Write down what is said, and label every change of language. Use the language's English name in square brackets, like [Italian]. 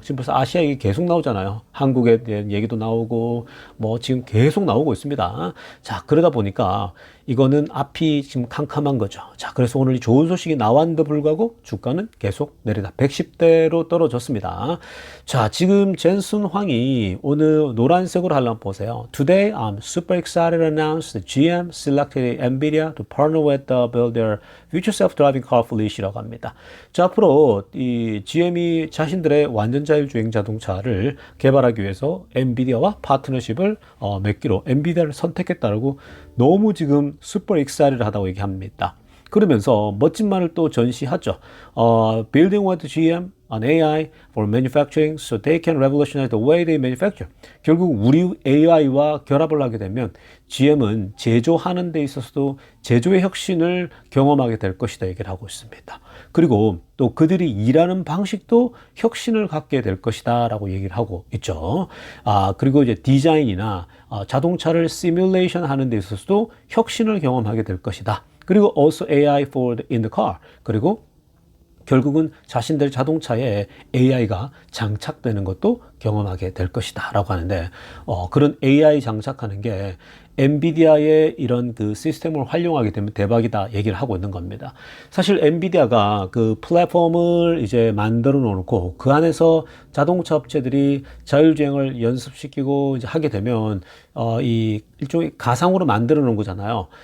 [Korean] 지금 벌써 아시아 얘기 계속 나오잖아요. 한국에 대한 얘기도 나오고 지금 계속 나오고 있습니다. 자, 그러다 보니까 이거는 앞이 지금 캄캄한 거죠. 자, 그래서 오늘 좋은 소식이 나왔는데 불구하고 주가는 계속 내리다 110대로 떨어졌습니다. 자, 지금 젠슨 황이 오늘 노란색으로 하려면 보세요. [English] Today, I'm super excited to announce that GM selected NVIDIA to partner with to build their future self-driving car fleet이라고 [Korean] 합니다. 자, 앞으로 이 GM이 자신들의 완전 자율주행 자동차를 개발하기 위해서 엔비디아와 파트너십을 맺기로 엔비디아를 선택했다고 너무 지금 [English] super excited [Korean] 하다고 얘기합니다. 그러면서 멋진 말을 또 전시하죠. [English] Building with GM on AI for manufacturing so they can revolutionize the way they manufacture. [Korean] 결국 우리 AI와 결합을 하게 되면 GM은 제조하는 데 있어서도 제조의 혁신을 경험하게 될 것이다 얘기를 하고 있습니다. 그리고 또 그들이 일하는 방식도 혁신을 갖게 될 것이다 라고 얘기를 하고 있죠. 그리고 이제 디자인이나 자동차를 시뮬레이션 하는 데 있어서도 혁신을 경험하게 될 것이다. 그리고 [English] also AI for in the car. [Korean] 그리고 결국은 자신들 자동차에 AI가 장착되는 것도 경험하게 될 것이다 라고 하는데 그런 AI 장착하는 게 엔비디아의 이런 그 시스템을 활용하게 되면 대박이다 얘기를 하고 있는 겁니다. 사실 엔비디아가 그 플랫폼을 이제 만들어 놓고 그 안에서 자동차 업체들이 자율주행을 연습시키고 이제 하게 되면 이 일종의 가상으로 만들어 놓은 거잖아요.